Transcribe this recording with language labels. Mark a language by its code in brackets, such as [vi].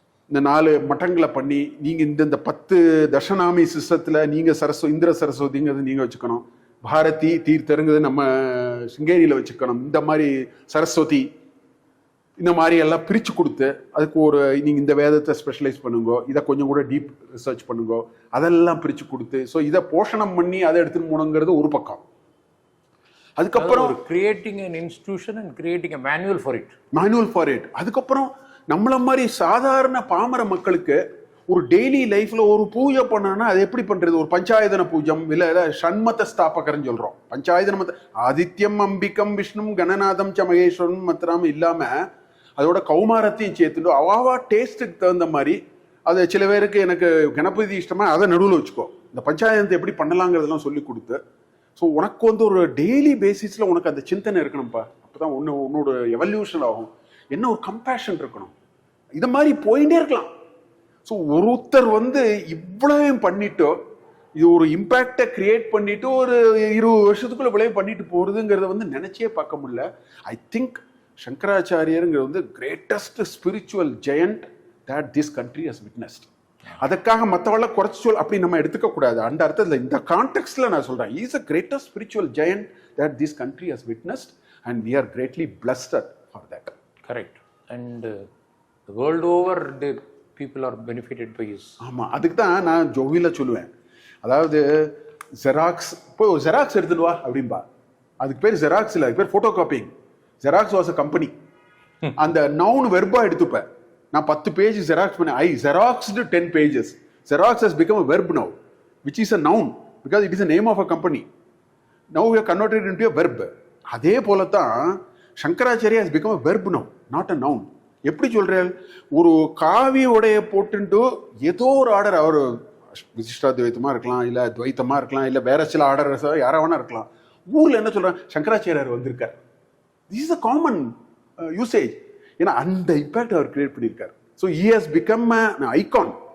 [ta] இந்த 4 மட்டங்களை பண்ணி நீங்க இந்த 10 தர்ஷனாமி சிஸ்டத்துல நீங்க இந்திர சரஸ்வதிங்கிறது நீங்க வச்சுக்கணும், பாரதி தீர்த்தருங்கிறது நம்ம சிங்கேரியில வச்சுக்கணும், இந்த மாதிரி சரஸ்வதி இந்த மாதிரி எல்லாம் பிரிச்சு கொடுத்து அதுக்கு ஒரு நீங்க இந்த வேதத்தை ஸ்பெஷலைஸ் பண்ணுங்க, இதை கொஞ்சம் கூட டீப் ரிசர்ச் பண்ணுங்க, அதெல்லாம் பிரிச்சு கொடுத்து ஸோ இதை போஷணம் பண்ணி அதை எடுத்துன்னு போனோங்கிறது ஒரு பக்கம். அதுக்கப்புறம் [en] Creating an institution and creating a manual for it. [ta] அதுக்கப்புறம் நம்மள மாதிரி சாதாரண பாமர மக்களுக்கு ஒரு டெய்லி லைஃப்ல ஒரு பூஜை பண்ணனா அது எப்படி பண்றது? ஒரு பஞ்சாயதன பூஜம் இல்ல ஷண்மத ஸ்தாபகர்னு சொல்றோம். பஞ்சாயதன ஆதித்யம் அம்பிகம் விஷ்ணும் கணநாதம் ச மகேஸ்வரன் மாத்திரம் இல்லாம அதோட கௌமாரத்தையும் சேர்த்துட்டு அவாவா டேஸ்ட்டுக்கு தகுந்த மாதிரி அது சில பேருக்கு எனக்கு கணபதி இஷ்டமா அதை நடுவில் வச்சுக்கோ, இந்த பஞ்சாயத்தை எப்படி பண்ணலாங்கிறதெல்லாம் சொல்லி கொடுத்து ஸோ உனக்கு வந்து ஒரு டெய்லி பேசிஸ்ல உனக்கு அந்த சிந்தனை இருக்கணும்ப்பா. அப்பதான் உன்னோட எவல்யூஷன் ஆகும். என்ன ஒரு கம்பேஷன் இருக்கணும். இதை மாதிரி போயிட்டே இருக்கலாம். ஸோ ஒருத்தர் வந்து இவ்வளவு பண்ணிட்டோ இது ஒரு இம்பாக்டை கிரியேட் பண்ணிட்டு ஒரு 20 வருஷத்துக்குள்ள விளைவு பண்ணிட்டு போறதுங்கிறத வந்து நினைச்சே பார்க்க முடியல. [en] I think சங்கராச்சாரியருங்கிறது வந்து greatest spiritual giant that this country has witnessed. [ta] அதுக்காக மற்றவள குறைச்சி சொல் அப்படி நம்ம எடுத்துக்க கூடாது. அந்த அர்த்தத்தில் இந்த கான்டெக்ட்ல நான் சொல்றேன், [en] Is a greatest spiritual giant that this country has witnessed and we are greatly blessed for that. Correct. And world over the people are benefited by his. [ta] ஆமா, அதுக்கு தான் நான் ஜோவில சொல்லுவேன். அதாவது ஜெராக்ஸ் இப்போ ஜெராக்ஸ் எடுத்துட்டு வா அப்படின்பா. அதுக்கு பேர் ஜெராக்ஸ் இல்லை, அதுக்கு பேர் photo copying. [en] Xerox was a company. [ta] அந்த நவுன் வெர்பா எடுத்துப்பேன். நான் 10 பேஜ் ஜெராக்ஸ் பண்ணேன். [en] I xeroxed 10 pages. Xerox has become a verb now, which is a noun because it is the name of a company. Now we have converted it into a verb. [ta] அதே போல தான் [en] Shankaracharya has become a verb now, not a noun. [ta] எப்படி சொல்றேன்? ஒரு காவிய உடைய போட்டுட்டு ஏதோ ஒரு ஆர்டர், அவர் விசிஷ்டாத்வைத்தமா இருக்கலாம், இல்ல துவைத்தமா இருக்கலாம், இல்ல வேற சில ஆர்டர் யாரா வேணா இருக்கலாம். ஊர்ல என்ன சொல்றாங்க? சங்கராச்சாரியார் வந்திருக்கார். [en] This is a common usage. [ta] ஏன்னா அந்த இம்பாக்ட் அவர் கிரியேட் பண்ணியிருக்கார். [en] So he has become a icon.